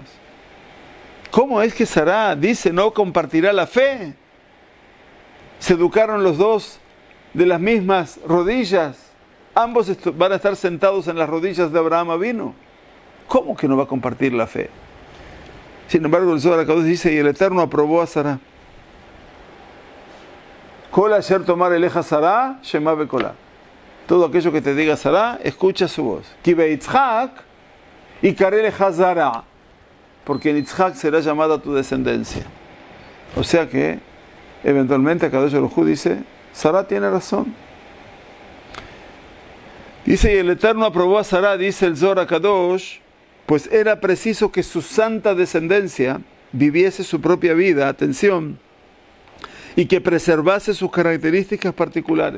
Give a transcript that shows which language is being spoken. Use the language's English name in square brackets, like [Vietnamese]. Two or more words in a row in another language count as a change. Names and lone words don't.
[Spanish] ¿Cómo es que Sará dice no compartirá la fe? Se educaron los dos de las mismas rodillas. Ambos van a estar sentados en las rodillas de Abraham Avinu. ¿Cómo que no va a compartir la fe? Sin embargo, el Zohar HaKadosh dice: y el Eterno aprobó a Sará. [Hebrew] כל אשר תאמר אליך שרה, שמע בקולה. [Spanish] Todo aquello que te diga Sará, escucha su voz. [Hebrew] כי ביצחק יקרא לך זרע, [Spanish] porque en Yitzhak será llamada tu descendencia. O sea que, eventualmente, [Hebrew] הקדוש ברוך הוא [Spanish] dice: Sará tiene razón. Dice: y el Eterno aprobó a Sará, dice el Zohar HaKadosh, pues era preciso que su santa descendencia viviese su propia vida, atención, y que preservase sus características particulares.